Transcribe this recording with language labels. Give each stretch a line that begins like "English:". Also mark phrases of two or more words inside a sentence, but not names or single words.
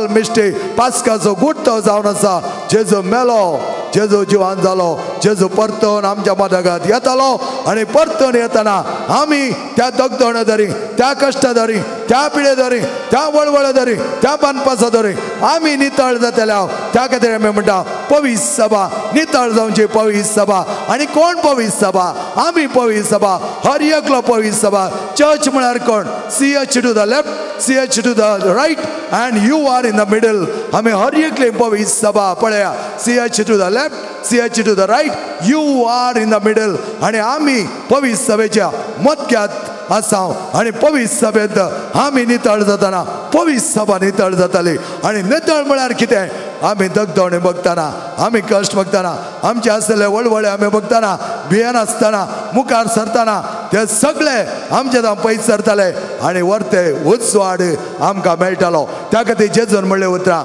Konkani: मिस्टी पास्काचो गुट्टो जावन आसा जेजू मेलो जेजू जिवान जालो जेजू परतून आमच्या मदगांत येतालो आनी परतून येताना आमी त्या दगदणे धरी त्या कश्टा धरी त्या पिडे धरी त्या वळवळ धरी त्या बानपासा धरी आमी नितळ जातल्या त्या खातीर आमी म्हणटा पवित्र सभा नितळ जावची पवित्र सभा आनी कोण पवित्र सभा आमी पवित्र सभा हर एकलो पवित्र सभा चर्च म्हळ्यार कोण
English: CH to the left CH to the right and you are in the middle
Konkani: आमी हर एकली पवित्र सभा पळया
English: CH to the left CH to the right you are in the
Konkani: मिडल आनी आमी पवित्र सभेच्या मदक्यात आसाव आनी पवित्र सभेंत आमी नितळ जाताना पवित्र सभा नितळ जाताली आनी नितळ म्हळ्यार कितें आमी दगदणे बघताना आमी कश्ट बघताना आमचे आसलेले वळवळे आमी बघताना भियेन आसतना मुखार सरताना ते सगळे आमचे जावन पयस सरताले आनी वर्ते उजवाड आमकां मेळटालो त्या खातीर जेजून म्हणलें उतरां